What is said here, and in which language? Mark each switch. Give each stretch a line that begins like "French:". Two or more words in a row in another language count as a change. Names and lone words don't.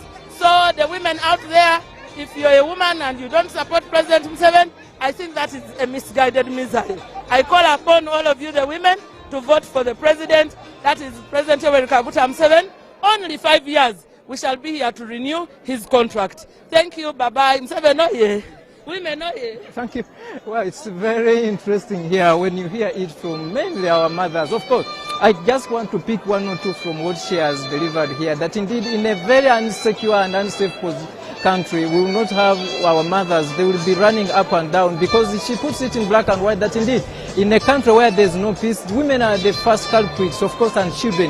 English: So the women out there, if you're a woman and you don't support President Museveni, I think that is a misguided missile. I call upon all of you, the women, to vote for the president. That is President Yoweri Kaguta Museveni. Only 5 years. We shall be here to renew his contract. Thank you. Bye-bye. Museveni oye. Women oye. Thank you. Well, it's very interesting here when you hear it from mainly our mothers. Of course, I just want to pick one or two from what she has delivered here, that indeed in a very unsecure and unsafe country, we will not have our mothers. They will be running up and down, because she puts it in black and white that indeed in a country where there's no peace, women are the first culprits, of course, and children.